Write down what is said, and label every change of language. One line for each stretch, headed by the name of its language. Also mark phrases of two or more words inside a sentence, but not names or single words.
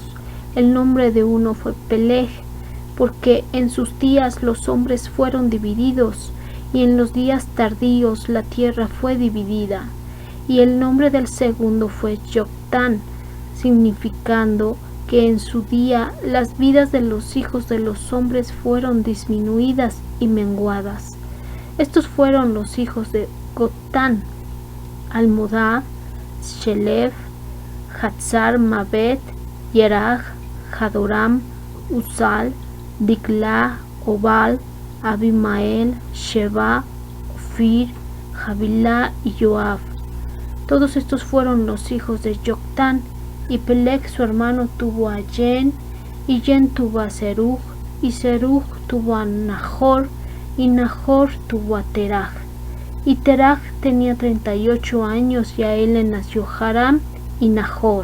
Spanish: El nombre de uno fue Peleg, porque en sus días los hombres fueron divididos, y en los días tardíos la tierra fue dividida. Y el nombre del segundo fue Joctán, significando que en su día las vidas de los hijos de los hombres fueron disminuidas y menguadas. Estos fueron los hijos de Joctán: Almodad, Shelef, Hatzar Mabet, Yerach, Hadoram, Uzal, Dikla, Obal, Abimael, Sheba, Ofir, Javilá y Joab. Todos estos fueron los hijos de Joctán. Y Peleg su hermano tuvo a Yen, y Yen tuvo a Serug, y Serug tuvo a Nahor, y Nahor tuvo a Teraj. Y Teraj tenía 38 años, y a él le nació Haram y Nahor.